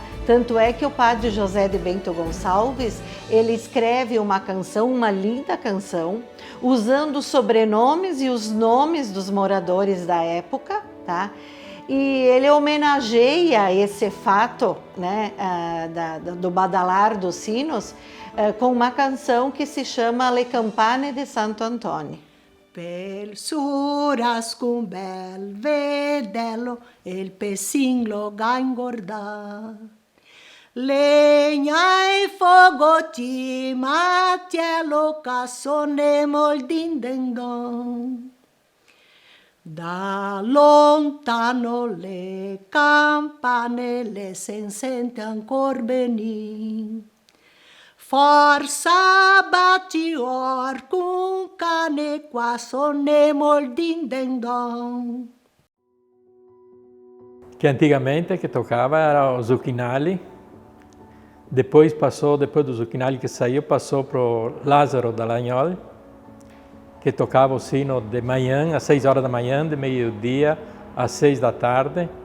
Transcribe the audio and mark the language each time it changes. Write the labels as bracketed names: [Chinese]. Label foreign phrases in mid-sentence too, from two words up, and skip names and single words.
[Portuguese] Tanto é que o padre José de Bento Gonçalves, ele escreve uma canção, uma linda canção, usando os sobrenomes e os nomes dos moradores da época, tá? E ele homenageia esse fato, né, do badalar dos sinos, com uma canção que se chama Le Campane de Santo Antônio. [Venetian] Pel suras cum bel vedello, il pesinglo ga engordar. Legna e fogo mattiello cassonemo il dindendon. Da lontano le campane le sen sente ancor benì. Forza batti orcum cane qua sonnemo il dindendon. [Portuguese] Que antigamente que tocava era o Zucchinali, depois do Zucchinali que saiu, passou para o Lázaro Dallagnol, que tocava o sino de manhã, às 6 horas da manhã, de meio-dia às 6 da tarde.